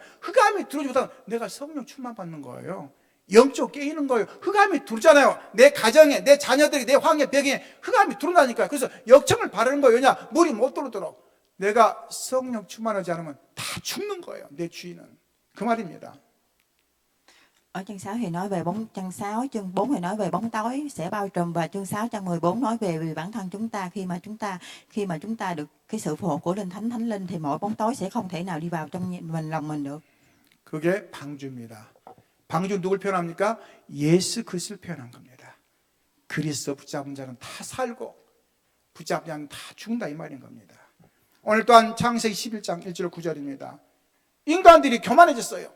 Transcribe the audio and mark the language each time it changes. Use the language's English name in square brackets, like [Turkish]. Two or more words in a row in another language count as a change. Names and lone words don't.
[Korean] 흑암이 들어오지 못하도록 내가 성령 충만 받는 거예요. 영적 깨이는 거예요. 흑암이 들어오잖아요. 내 가정에, 내 자녀들이, 내 황해 벽에 흑암이 들어온다니까요. 그래서 역청을 바르는 거예요. 왜냐? 물이 못 들어오도록. 내가 성령 충만하지 않으면 다 죽는 거예요. 내 주인은. 그 말입니다. [Vietnamese] Ở chương 6 thì nói về chương 6, chương 4 thì nói về bóng tối sẽ bao trùm, và chương 6 trang 14 nói về bản thân chúng ta, khi mà chúng ta được cái sự phù hộ của Linh Thánh, Thánh Linh thì mọi bóng tối sẽ không thể nào đi vào trong lòng mình được. [Korean] 그게 방주입니다. 방주 누굴 표현합니까? 예수 그리스도를 표현한 겁니다. 그리스도 붙잡은 자는 다 살고 붙잡지 않은 다 죽는다 이 말인 겁니다. 오늘 또한 창세기 11장 1절 9절입니다. 인간들이 교만해졌어요.